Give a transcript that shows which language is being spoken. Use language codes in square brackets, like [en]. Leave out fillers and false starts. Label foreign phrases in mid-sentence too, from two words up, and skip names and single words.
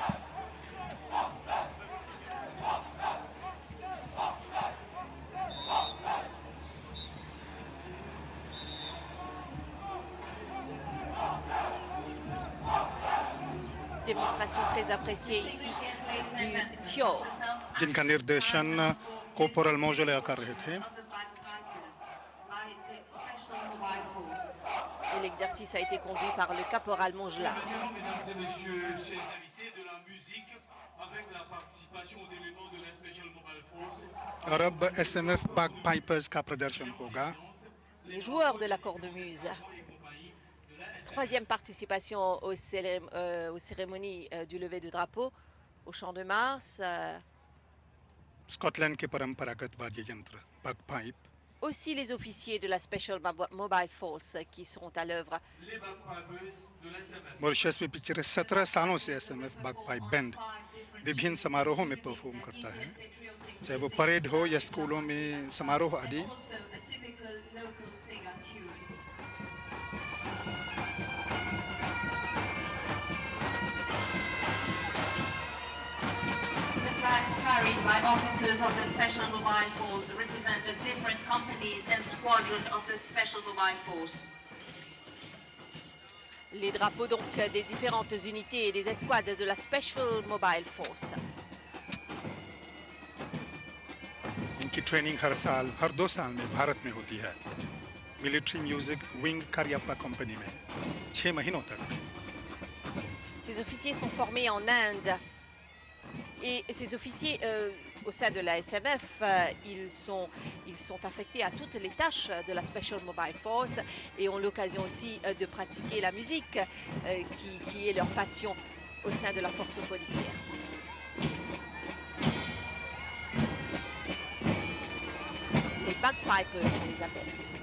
[fr] Démonstration très appréciée ici du TIOR. [hi] जिनका निर्देशन कोपोरल मोजोले कर रहे थे। [fr] Et l'exercice a été conduit par le caporal Mongelat. Mesdames et messieurs, chers invités de la musique, avec la participation d'éléments de la Special Mobile Force. [hi] और अब एसएमएफ bagpipers का प्रदर्शन होगा। [fr] Les joueurs de la cornemuse. Troisième participation aux cérémonies du lever de drapeau au Champ de Mars. [hi] स्कॉटलैंड के परंपरागत वाद्य यंत्र bagpipe। [fr] Aussi les officiers de la Special Mobile Force qui seront à l'œuvre. Les bagpipers de l'SMF. [hi] मॉरिशस में पिछले 17 सालों से एसएमएफ bagpipe बैंड विभिन्न समारोहों में परफॉर्म करता है, चाहे वो परेड हो या स्कूलों में समारोह आदि। [en] Also a typical local Sega tune. The flags carried by officers of the Special Mobile Force represent the different companies and squadrons of the Special Mobile Force. [fr] Les drapeaux donc des différentes unités et des escouades de la Special Mobile Force. [hi] इनकी ट्रेनिंग हर 2 साल में भारत में होती है, मिलिट्री म्यूजिक विंग कारियाप्पा कंपनी में 6 महीनों तक। [fr] Ces officiers sont formés en Inde. Et ces officiers, au sein de la SMF, ils sont affectés à toutes les tâches de la Special Mobile Force et ont l'occasion aussi de pratiquer la musique qui est leur passion au sein de la force policière. Les bagpipers, on les appelle.